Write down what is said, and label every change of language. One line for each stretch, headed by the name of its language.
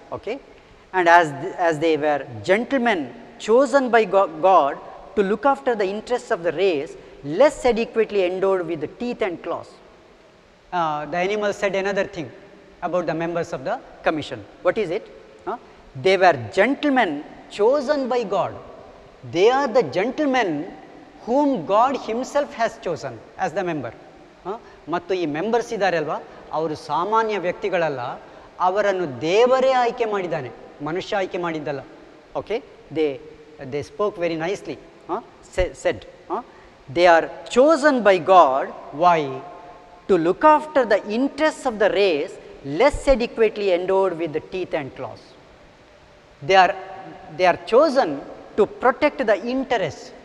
English: Okay, and as they were gentlemen chosen by God to look after the interests of the race, less adequately endowed with the teeth and claws. The animal said another thing about the members of the commission. What is it? They were gentlemen chosen by God. They are the gentlemen whom God himself has chosen as the member.
Kannada: ಮತ್ತು ಈ members ಇದ್ದಾರೆ ಅಲ್ವಾ, ಅವರು ಸಾಮಾನ್ಯ ವ್ಯಕ್ತಿಗಳಲ್ಲ, ಅವರನ್ನು ದೇವರೇ ಆಯ್ಕೆ ಮಾಡಿದ್ದಾನೆ, ಮನುಷ್ಯ ಆಯ್ಕೆ ಮಾಡಿದ್ದಲ್ಲ.
English: Okay, they spoke very nicely, said they are chosen by God. Why? To look after the interests of the race, less adequately endowed with the teeth and claws. They are chosen to protect the interests.